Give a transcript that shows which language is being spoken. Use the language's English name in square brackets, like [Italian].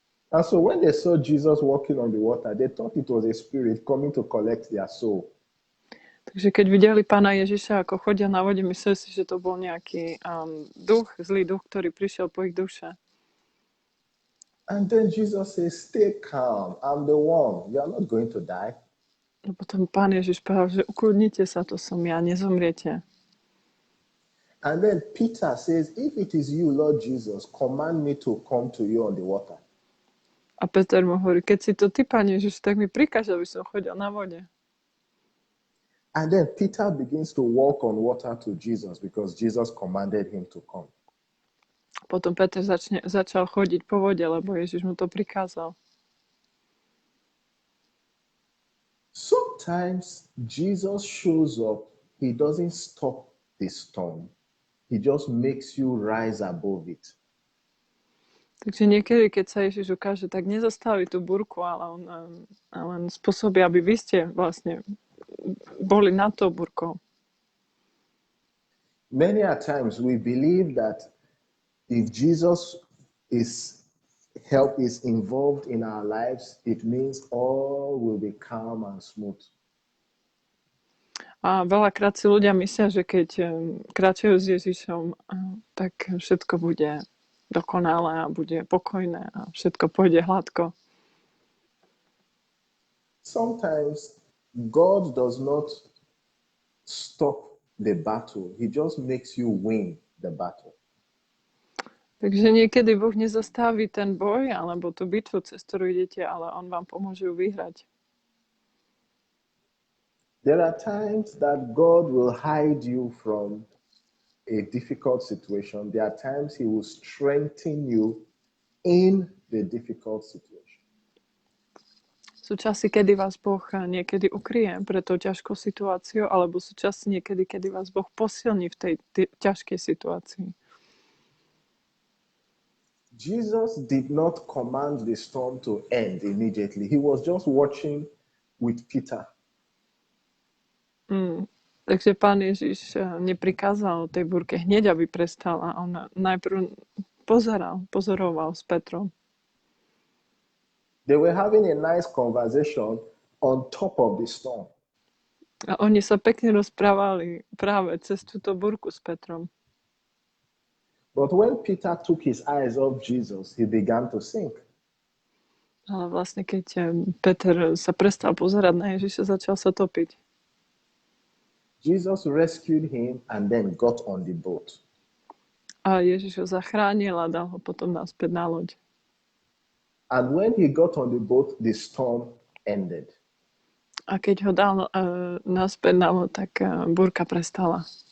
[English] And so when they saw Jesus walking on the water, they thought it was a spirit coming to collect their soul. [Slovak] Takže keď videli Pána Ježiša, ako chodia na vode, mysleli si, že to bol nejaký zlý duch, ktorý prišiel po ich duše. [English] And then Jesus says, stay calm, I'm the one, you are not going to die. [Slovak] No potom Pán Ježiš povedal, že ukludnite sa, to som ja, nezomriete. [English] And then Peter says, if it is you, Lord Jesus, command me to come to you on the water. [Slovak] A Peter mu hovorí, keď si to ty, Pán Ježiš, tak mi prikáž, aby som chodil na vode. [English] And then Peter begins to walk on water to Jesus because Jesus commanded him to come. [Slovak] Potom Peter začal chodiť po vode, lebo Ježiš mu to prikázal. [English] Sometimes Jesus shows up, he doesn't stop the storm. He just makes you rise above it. [Slovak] Takže niekedy, keď sa Ježiš ukáže, tak nezastaví tú búrku, ale on len spôsobí, aby vy ste vlastne boli nad tou búrkou. [English] Many a times we believe that if Jesus is involved in our lives, it means all will be calm and smooth. [Slovak] A veľakrát si ľudia myslia, že keď kráčajú s Ježišom, tak všetko bude dokonalé a bude pokojné a všetko pôjde hladko. [English] Sometimes God does not stop the battle. He just makes you win the battle. [Slovak] Takže niekedy Boh nezastaví ten boj alebo tú bitvu, cez ktorú idete, ale on vám pomôže ju vyhrať. [English] There are times that God will hide you from a difficult situation. There are times he will strengthen you in the difficult situation. [Slovak] Sú časy, kedy vás Boh niekedy ukryje pre tou ťažkou situáciou, alebo sú časy niekedy, kedy vás Boh posilní v tej ťažkej situácii. [English] Jesus did not command the storm to end immediately. He was just watching with Peter. [Slovak] Takže Pán Ježiš neprikázal tej búrke hneď, aby prestala. On najprv pozoroval s Petrom. [English] They were having a nice conversation on top of the storm. [Slovak] A oni sa pekne rozprávali práve cez túto búrku s Petrom. [English] But when Peter took his eyes off Jesus, he began to sink. [Slovak] Ale vlastne keď Peter sa prestal pozerať na Ježiša, začal sa topiť. [English] Jesus rescued him and then got on the boat. [Slovak] A Ježiš ho zachránil a dal ho potom naspäť na loď. [English] And when he got on the boat, the storm ended. [Slovak] A keď ho dal naspäť na loď, tak búrka prestala.